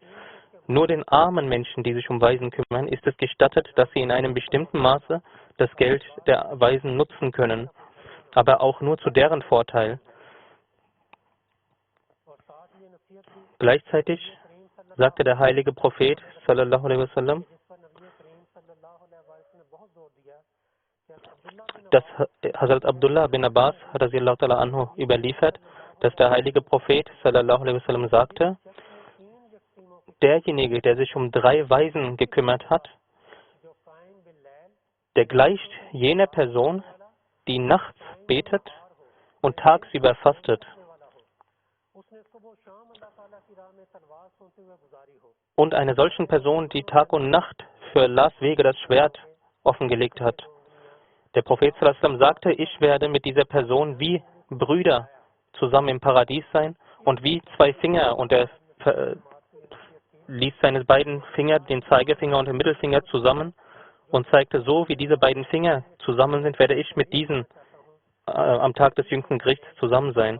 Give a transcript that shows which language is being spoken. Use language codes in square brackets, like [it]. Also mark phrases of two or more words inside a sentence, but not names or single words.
[de] Nur den armen Menschen, die sich um Weisen kümmern, ist es gestattet, dass sie in einem bestimmten Maße das Geld der Weisen nutzen können, aber auch nur zu deren Vorteil. Gleichzeitig sagte der heilige Prophet [ar] صلى الله عليه وسلم, [de] dass Hazrat Abdullah bin Abbas [ar] رضي الله تعالى عنه [de] überliefert, dass der heilige Prophet [ar] صلى الله عليه وسلم [de] sagte, derjenige, der sich um 3 Weisen gekümmert hat, der gleicht jener Person, die nachts betet und tagsüber fastet. Und einer solchen Person, die Tag und Nacht für Allahs Wege das Schwert offengelegt hat. Der Prophet [ar] صلى الله عليه وسلم [de] sagte, ich werde mit dieser Person wie Brüder zusammen im Paradies sein und wie 2 Finger, und er ließ seine beiden Finger, den Zeigefinger und den Mittelfinger zusammen und zeigte, so wie diese beiden Finger zusammen sind, werde ich mit diesen am Tag des jüngsten Gerichts zusammen sein.